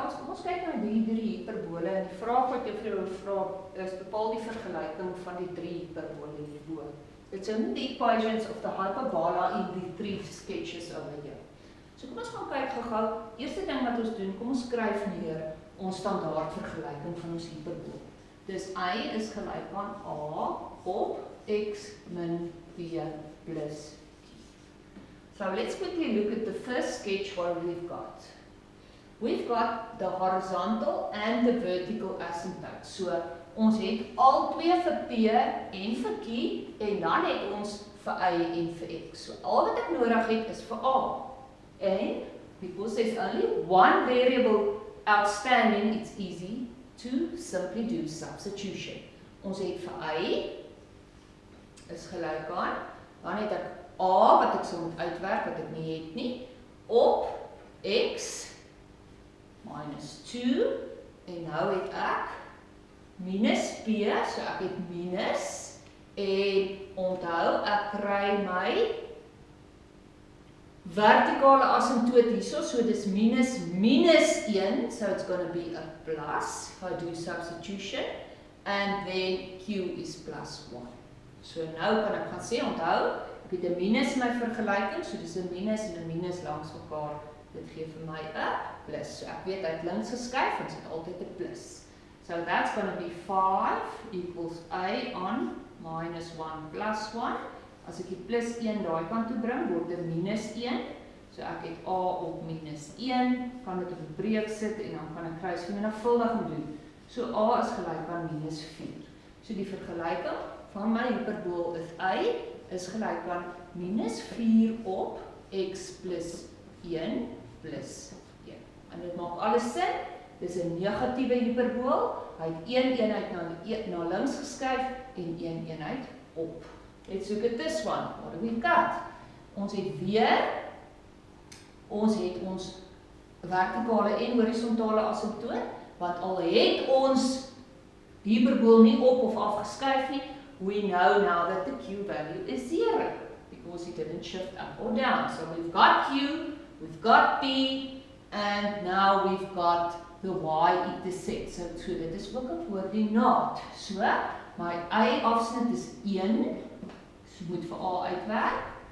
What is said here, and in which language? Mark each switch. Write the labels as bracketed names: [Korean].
[Afrikaans] kom ons kyk na die drie hiperbole en die vraag wat jy vir jou vra is bepaal die vergelyking van die drie hiperbole hierbo. [English] Determine the equations of the hyperbola in the three sketches over here. [Afrikaans] So kom ons gaan kyk gou-gou. Eerste ding wat ons doen, kom ons skryf neer ons standaard vergelyking van ons hiperbool. Dus y is gelyk aan a op x min b plus q. [English] So let's quickly look at the first sketch what we've got. We've got the horizontal and the vertical asymptote. [Afrikaans] So ons het al twee vir p en vir q en dan het ons vir y en vir x. So al wat ek nodig het is vir a. [English] And because there's only one variable outstanding, it's easy to simply do substitution. [Afrikaans] Ons het vir y is gelyk aan, dan het ek a wat ek sal moet uitwerk wat ek nie het nie, op x minus 2 en nou het ek minus p, so ek het minus en onthou ek kry my vertikale asymptoot hierso, so dis minus 1, [English] so it's going to be a plus if I do substitution, and then q is plus 1. [Afrikaans] So nou kan ek gaan sê, onthou, ek het 'n minus in my vergelyking, so dis 'n minus langs mekaar, dit gee vir my 'n plus. So ek weet uit links geskuif, ons het altyd 'n plus. [English] So that's going to be 5 equals a on minus 1 plus 1. [Afrikaans] As ek die plus 1 daai kant toe bring, word dit minus 1. So ek het a op minus 1, kan dit op 'n breek sit en dan kan ek kruisvermenigvuldiging doen. So a is gelyk aan minus 4. So die vergelyking van my hiperbool is y is gelyk aan minus 4 op x plus 1 plus 1. En dit maak alles sin. Dis 'n negatiewe hiperbool. Hy het 1 eenheid na links geskuif en 1 eenheid op. [English] Let's look at this one. What do we got? [Afrikaans] Ons het weer ons vertikale en horisontale asymptoot, want al het ons die hiperbool nie op of af geskuif nie, [English] we know now that the q value is 0 because it didn't shift up or down. So we've got q, we've got p, and now we've got the y-intercept. [Afrikaans] So dit is ook 'n koördinaat. So my y-afsnit is 1, so moet vir a uitwerk.